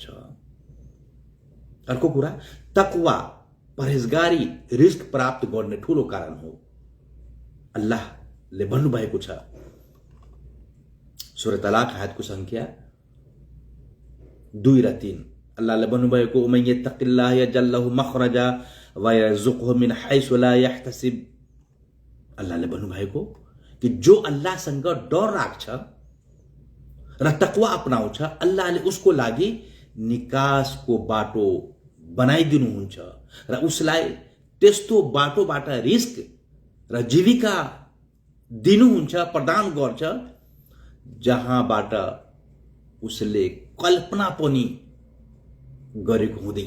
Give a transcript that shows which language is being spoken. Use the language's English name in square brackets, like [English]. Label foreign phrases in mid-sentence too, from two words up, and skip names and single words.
[Nepali] अर्को कुरा, तकवा, परहेजगारी रिस्क प्राप्त गर्ने ठूलो कारण हो। अल्लाहले भन्नुभएको छ सूरह तलाक आयतको संख्या 2 र 3। अल्लाहले भन्नुभएको, [Arabic] ومن يتق الله يجعل له مخرجا ويرزقه من حيث لا يحتسب. [Nepali] अल्लाहले भन्नुभएको कि जो अल्लाहसँग डर राख्छ र तकवा अपनाउँछ, अल्लाहले उसको लागि निकासको बाटो बनाइदिनुहुन्छ र उसलाई त्यस्तो बाटोबाट रिस्क र जीविका दिनुहुन्छ, प्रदान गर्छ जहाँबाट उसले कल्पना पनि गरेको हुँदैन।